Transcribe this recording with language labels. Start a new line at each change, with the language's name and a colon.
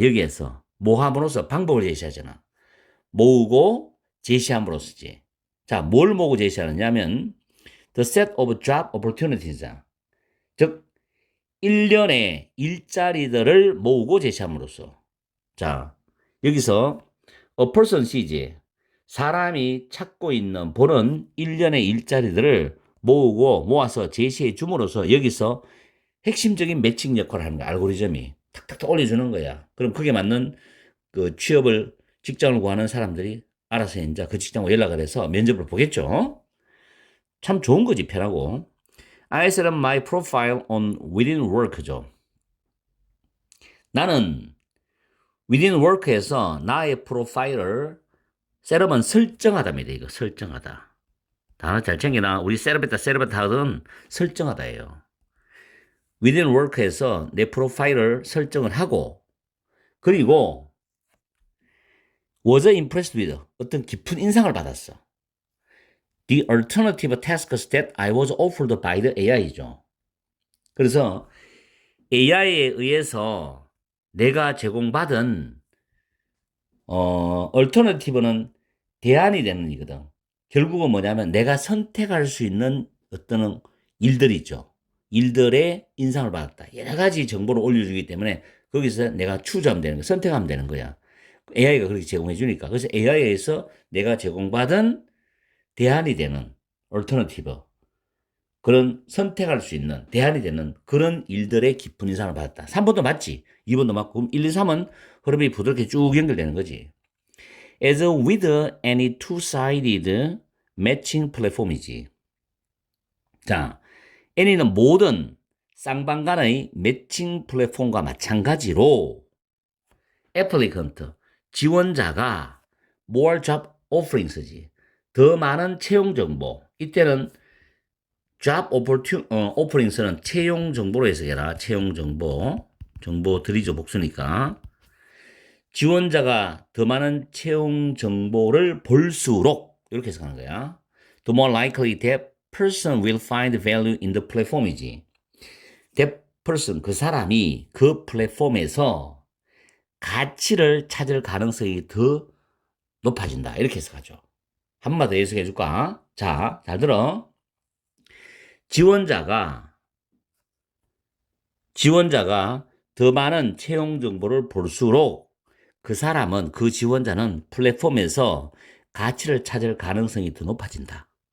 Korean: 여기에서 모함으로써 방법을 제시하잖아. 모으고 제시함으로써지. 자, 뭘 모으고 제시하느냐면
English: the set of job opportunities.
Korean: 즉, 일련의 일자리들을 모으고 제시함으로써. 자, 여기서
English: a person sees,
Korean: 사람이 찾고 있는 보는 일련의 일자리들을 모아서 제시해 줌으로써 여기서 핵심적인 매칭 역할을 하는 거야. 알고리즘이 탁탁탁 올려주는 거야. 그럼 그게 맞는 그 직장을 구하는 사람들이 알아서 이제 그 직장으로 연락을 해서 면접을 보겠죠. 참 좋은 거지, 편하고.
English: I set up my profile on within work죠.
Korean: 나는 within work에서 나의 프로파일을 셋업은 설정하다입니다. 이거 설정하다. 단어 잘 챙겨놔. 우리 셋업했다 하거든. 설정하다예요. within work에서 내 프로파일을 설정을 하고, 그리고
English: was impressed with,
Korean: 어떤 깊은 인상을 받았어.
English: The alternative tasks that I was offered by the AI죠.
Korean: 그래서 AI에 의해서 내가 제공받은 alternative는 대안이 되는 이거든. 결국은 뭐냐면 내가 선택할 수 있는 어떤 일들이 있죠. 일들의 인상을 받았다. 여러 가지 정보를 올려주기 때문에 거기서 내가 추저하면 되는 거야. 선택하면 되는 거야. AI가 그렇게 제공해 주니까. 그래서 AI에서 내가 제공받은 대안이 되는 얼터너티브, 그런 선택할 수 있는 대안이 되는 그런 일들의 깊은 인상을 받았다. 3번도 맞지? 2번도 맞고. 그럼 1, 2, 3은 흐름이 부드럽게 쭉 연결되는 거지.
English: As with any two-sided matching platform이지.
Korean: 자, any는 모든 쌍방 간의 매칭 플랫폼과 마찬가지로 applicant, 지원자가
English: more job offerings
Korean: 지. 더 많은 채용 정보. 이때는 job offerings는 채용 정보로 해석해라. 채용 정보. 정보들이죠, 복수니까. 지원자가 더 많은 채용 정보를 볼수록 이렇게 해석하는 거야.
English: The more likely that person will find value in the platform이지. That person,
Korean: 그 사람이 그 플랫폼에서 가치를 찾을 가능성이 더 높아진다. 이렇게 해석하죠. 한 번만 더 해석해 줄까? 자, 잘 들어. 지원자가 더 많은 채용 정보를 볼수록 그 사람은, 그 지원자는 플랫폼에서 가치를 찾을 가능성이 더 높아진다.